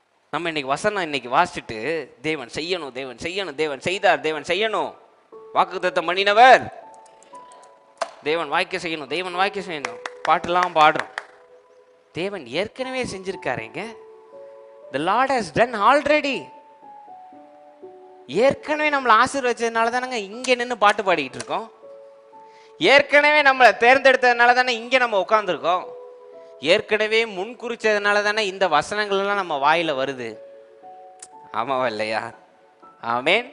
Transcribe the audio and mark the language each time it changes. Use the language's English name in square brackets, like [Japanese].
[Tamil] நம்ம இன்னைக்கு வசனம் இன்னைக்கு வாசிச்சுட்டு, தேவன் செய்யணும், தேவன் செய்யணும், தேவன் செய்தார், தேவன் செய்யணும், வாக்குத்தத்தம் பண்ணினவர், தேவன் வாய்க்க செய்யணும், தேவன் வாய்க்க செய்யணும், பாட்டுலாம் பாடுறோம். தேவன் ஏற்கனவே செஞ்சிருக்காருங்க. [English] The Lord has done already. [Tamil] ஏற்கனவே நம்மளை ஆசீர்வதிச்சதுனால தானங்க இங்க நின்று பாட்டு பாடிக்கிட்டு இருக்கோம். ஏற்கனவே நம்மளை தேர்ந்தெடுத்ததுனால தானே இங்க நம்ம உட்கார்ந்துருக்கோம். ஏற்கனவே முன் குறிச்சதுனால தானே இந்த வசனங்கள் எல்லாம் நம்ம வாயில வருது. ஆமாவா இல்லையா? ஆமென்.